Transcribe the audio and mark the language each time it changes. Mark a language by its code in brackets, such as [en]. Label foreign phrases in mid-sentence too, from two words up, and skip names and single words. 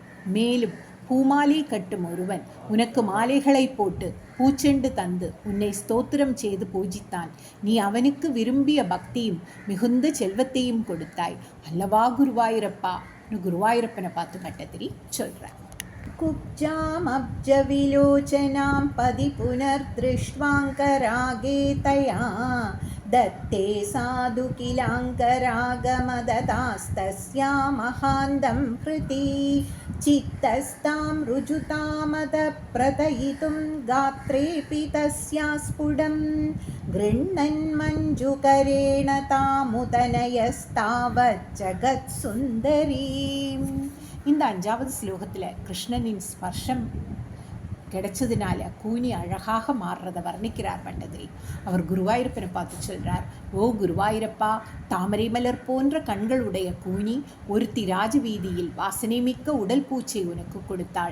[ta] மேலும் பூமாலை கட்டும் ஒருவன் உனக்கு மாலைகளை போட்டு பூச்செண்டு தந்து உன்னை ஸ்தோத்திரம் செய்து பூஜித்தான். நீ அவனுக்கு விரும்பிய பக்தியும் மிகுந்த செல்வத்தையும் கொடுத்தாய் அல்லவா குருவாயூரப்பா. குருவாயூரப்பனை பார்த்து பட்டதிரி சொல்கிறார். [sa] कुब्जामब्जविलोचनां पदि पुनर्दृष्ट्वाङ्करागे तया दत्ते साधु किलाङ्करागमददास्तस्या महान्तं हृति चित्तस्तां रुजुतामदप्रतयितुं गात्रेऽपि तस्या स्फुटं गृह्णन् मञ्जुकरेण तामुदनयस्तावज्जगत्सुन्दरीम्. [ta] இந்த 5வது ஸ்லோகத்தில் கிருஷ்ணனின் ஸ்பர்ஷம் கிடைச்சதுனால கூனி அழகாக மாறுறதை வர்ணிக்கிறார் பட்டதிரி. அவர் குருவாயூரப்பனை பார்த்து சொல்கிறார், ஓ குருவாயூரப்பா, தாமரை மலர் போன்ற கண்களுடைய கூனி ஒருத்தி ராஜவீதியில் வாசனை மிக்க உடல் பூச்சை உனக்கு கொடுத்தாள்.